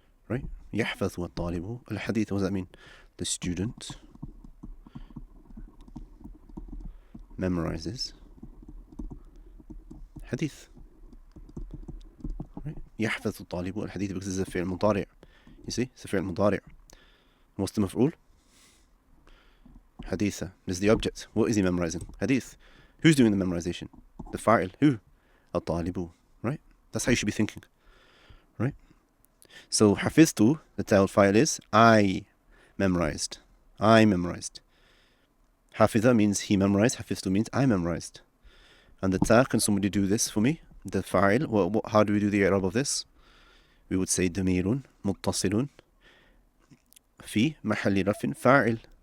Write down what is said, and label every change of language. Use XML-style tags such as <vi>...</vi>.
<en>Right?</en> <ar>يحفظ الطالب الحديث.</ar> <en>What does that mean? The student memorizes حديث. Right?</en> <ar>يحفظ الطالب الحديث</ar> <en>because it's a فعل مضارع. You see? It's a فعل مضارع. What's the مفعول? حديثة. This is the object. What is he memorizing? حديث. Who's doing the memorization? The fa'il. Who? الطالب. Right? That's how you should be thinking. Right? So حفظت, the tail fa'il is I memorized. I memorized. حفظ means he memorized. حفظت means I memorized. And the ta, can somebody do this for me? The fa'il. How do we do the i'rab of this? We would say</en> <ar>ضمير متصل في محل رفع فاعل.</ar>